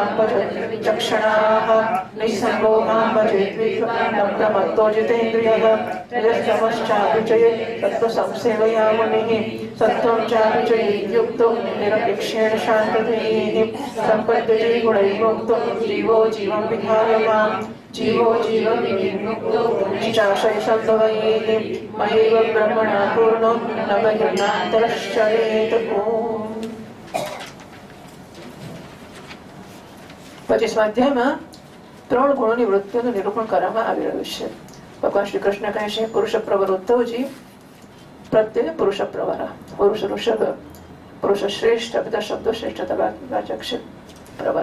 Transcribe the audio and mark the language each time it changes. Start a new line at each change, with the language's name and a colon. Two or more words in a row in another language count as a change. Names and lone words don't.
Sanskrit: भजन् चक्षणाः निस्सङ्गो मां भजेद्विद्वान् प्रमत्तो जितेन्द्रियः यस्तमश्चाभिचये तत्त्वसंसेवया मुनिः सत्त्वं चाभिचयेद्युक्तो निरपेक्षेण शान्तधीः सम्पद्यते गुणैर्मुक्तो जीवो जीवं विहाय मां जीवो जीवं विमुक्तो निश्चाशयसम्भवैः मयैव ब्रह्मणा पूर्णो न बहिर्नान्तरश्चरेत ओम्।
Gujarati: 25મા અધ્યાયમાં 3 ગુણોની વૃત્તિઓનું નિરૂપણ કરવામાં આવી રહ્યું છે. ભગવાન શ્રી કૃષ્ણ કહે છે પુરુષ પ્રવર ઉદ્ધવજી પ્રત્યે પુરુષ પ્રવર પુરુષ ઋષભ પુરુષ શ્રેષ્ઠ બધા શબ્દો શ્રેષ્ઠતા વાચક છે પ્રવર.